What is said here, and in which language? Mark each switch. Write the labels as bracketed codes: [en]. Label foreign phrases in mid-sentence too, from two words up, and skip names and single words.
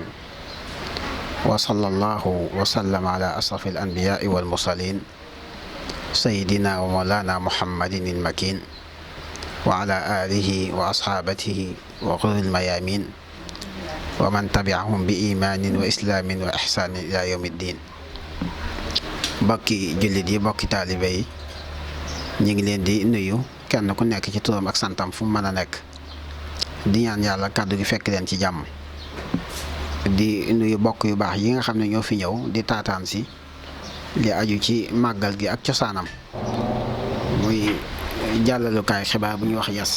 [ar] وصلى الله وسلم على أشرف الأنبياء والمرسلين سيدنا ومولانا محمد المكين وعلى آله وأصحابه وغر الميامين ومن تبعهم بإيمان وإسلام وإحسان إلى يوم الدين. [wo] bokki jullit yi bokki taalibe yi ñu ngi leen di nuyu kenn ku nekk ci turam ak santam fu mu mën a nekk di ñaan yàlla kàddu gi fekk leen ci jàmm di nuyu bokk yu baax yi nga xam ne ñoo fi ñëw di taataan si li aju ci màggal gi ak cosaanam muy jàllalukaay xibaar bu ñuy wax Yes.